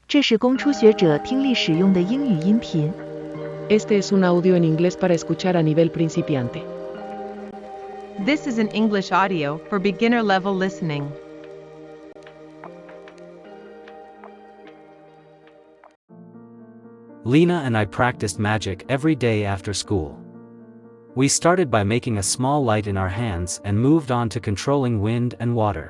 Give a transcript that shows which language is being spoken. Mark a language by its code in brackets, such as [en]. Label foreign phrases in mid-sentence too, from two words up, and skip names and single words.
[zh] 这是供初学者听力使用的英语音频。 [es] Este es un audio en inglés para escuchar a nivel principiante. [en] This is an English audio for beginner level listening. Lena and I practiced magic every day after school. We started by making a small light in our hands and moved on to controlling wind and water.